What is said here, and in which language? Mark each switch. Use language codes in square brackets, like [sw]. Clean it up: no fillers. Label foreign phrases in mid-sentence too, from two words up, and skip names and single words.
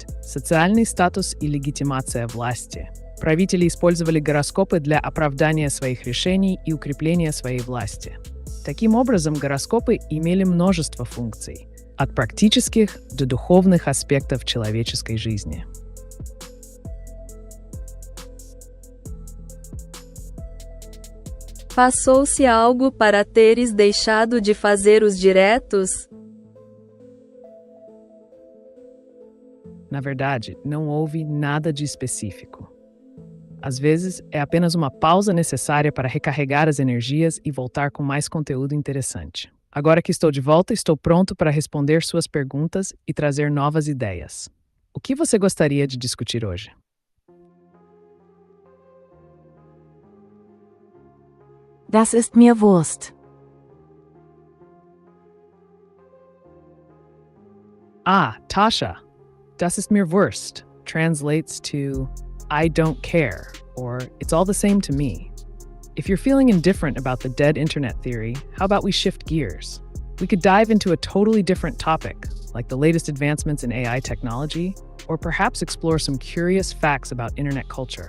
[ru] Социальный статус и легитимация власти. Правители использовали гороскопы для оправдания своих решений и укрепления своей власти. Таким образом, гороскопы имели множество функций, от практических до духовных аспектов человеческой жизни. [pt] Passou-se algo para teres deixado de fazer os diretos? Na verdade, não houve nada de específico. Às vezes, é apenas uma pausa necessária para recarregar as energias e voltar com mais conteúdo interessante. Agora que estou de volta, estou pronto para responder suas perguntas e trazer novas ideias. O que você gostaria de discutir hoje? [de] Das ist mir Wurst. Tasha. Das ist mir Wurst [en] translates to I don't care, or it's all the same to me. If you're feeling indifferent about the dead internet theory, how about we shift gears? We could dive into a totally different topic, like the latest advancements in AI technology, or perhaps explore some curious facts about internet culture.